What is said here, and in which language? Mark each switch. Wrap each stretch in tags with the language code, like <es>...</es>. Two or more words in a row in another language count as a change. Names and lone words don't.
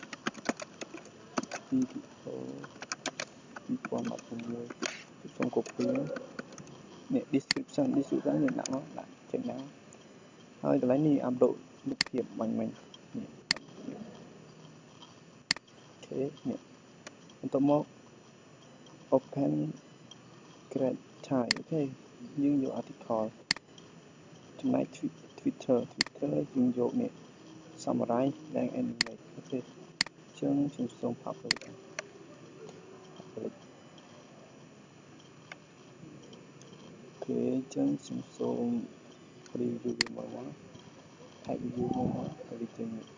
<km>video 2016 ខ្ញុំ copy នេះ description នេះដាក់មកដាក់ចេញដល់ហើយកន្លែងនេះ upload រូបភាពមិញនេះ អូខេនេះបន្ទាប់មក</km> <en>open create type</en> <km>អូខេយើងយក article ចំណែក Twitter យើងយកនេះ summary និង animate អូខេចឹងខ្ញុំសូម public អូខេចឹងខ្ញុំសូម review វាមក</km> <en>type review</en> <km>មកទៅវាចេញ</km>